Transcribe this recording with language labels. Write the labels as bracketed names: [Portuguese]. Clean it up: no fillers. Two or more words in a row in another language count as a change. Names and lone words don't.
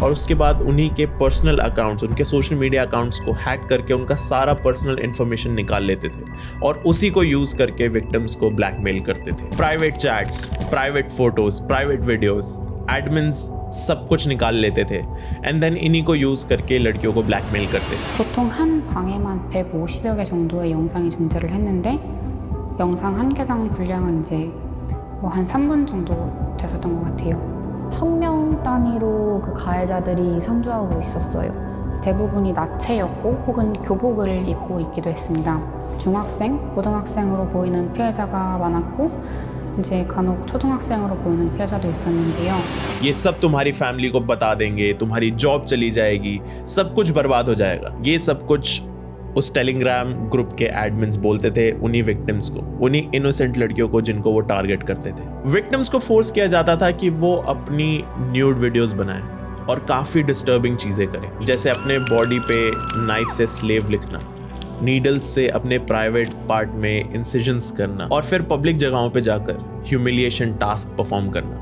[Hindi] और उसके बाद उन्हीं के [English] personal accounts, [Hindi] उनके [English] social media accounts [Hindi] को हैक करके उनका सारा [English] personal information [Hindi] निकाल लेते थे और उसी को यूज करके विक्टिम्स को ब्लैकमेल करते थे। [English] private chats, private photos, private videos, admins [Hindi] सब कुछ निकाल लेते थे [English] and then [Hindi] इन्हीं को यूज करके लड़कियों को ब्लैकमेल करते थे। [Korean] 보통 한 방에만 150여 개 정도의 영상이 존재를 했는데 영상 한 개당 분량은 이제 뭐 한 3분 정도 됐었던 것 같아요. 1000명 단위로 그 가해자들이 상주하고 있었어요. 대부분이 나체였고 혹은 교복을 입고 있기도 했습니다. 중학생, 고등학생으로 보이는 피해자가 많았고 이제 간혹 초등학생으로 보이는 피해자도 있었는데요. [Hindi] ये सब तुम्हारी फैमिली को बता देंगे, तुम्हारी जॉब चली जाएगी, सब कुछ बर्बाद हो जाएगा। ये सब कुछ उस टेलीग्राम ग्रुप के एडमिन्स बोलते थे उन्हीं विक्टिम्स को, उन्हीं इनोसेंट लड़कियों को जिनको वो टारगेट करते थे। विक्टिम्स को फोर्स किया जाता था कि वो अपनी [English] nude videos [Hindi] बनाएं और काफ़ी डिस्टर्बिंग चीज़ें करें, जैसे अपने बॉडी पे नाइफ से स्लेव लिखना, नीडल्स से अपने [English] private part [Hindi] में इंसिजन्स करना और फिर पब्लिक जगहों पे जाकर [English] humiliation task perform [Hindi] करना।